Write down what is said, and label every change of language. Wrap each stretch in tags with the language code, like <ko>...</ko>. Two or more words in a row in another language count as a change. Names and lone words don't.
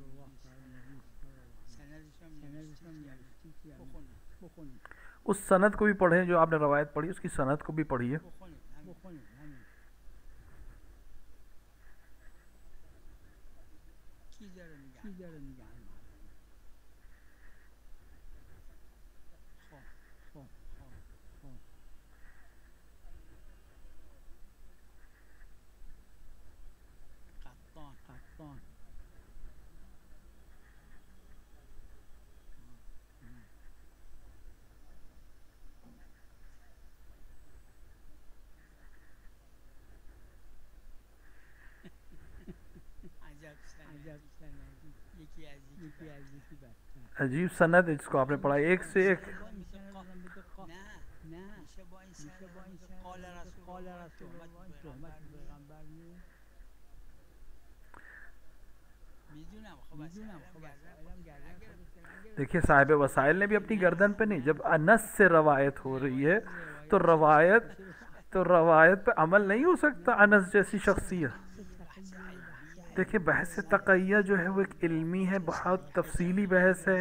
<ur>اس سند کو بھی پڑھیں جو آپ نے روایت پڑھی، اس کی سند کو بھی پڑھیے.</ur> <fa>یکی داره نگه می‌داره. خب قطان عجب سندی یکی از یکی بدتر.</fa> <ur>عجیب سند ہے جس کو آپ نے پڑھا ایک سے ایک.</ur> <fa>نه میشه با این سند</fa> <ar>قال رسول الله</ar> <fa>تهمت پیغمبر نیست. میدونم خب</fa> <ur>دیکھیے صاحب وسائل نے بھی اپنی گردن پہ نہیں، جب انس سے روایت ہو رہی ہے تو روایت پہ عمل نہیں ہو سکتا انس جیسی شخصیت. دیکھیے بحث تقیہ جو ہے وہ ایک علمی ہے، بہت تفصیلی بحث ہے.</ur>